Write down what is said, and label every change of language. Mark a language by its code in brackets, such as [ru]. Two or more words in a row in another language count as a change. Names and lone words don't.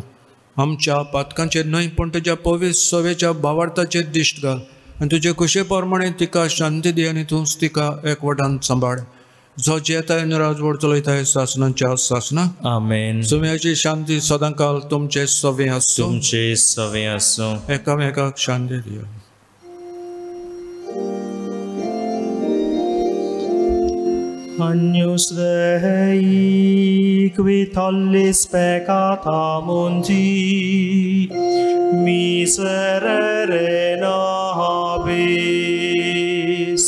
[kok] आमच्या पातकांचेर न्हय पूण तुज्या पवित्र सवेच्या भावार्थाचेर दिश्ट घाल आनी तुजे खुशे प्रमाणे तिका शांती दी आनी तूंच तिका एकवटान सांबाळ. जो जेताय आनी राजवट चलयताय सासणांच्या सासणां. आमेन. सुम्याची शांती सदांकाल तुमचे सवे आसूं. तुमचे सवे आसूं. एकामेकाक शांती दिया. [la] Agnus Dei, qui tollis peccata mundi, miserere nobis.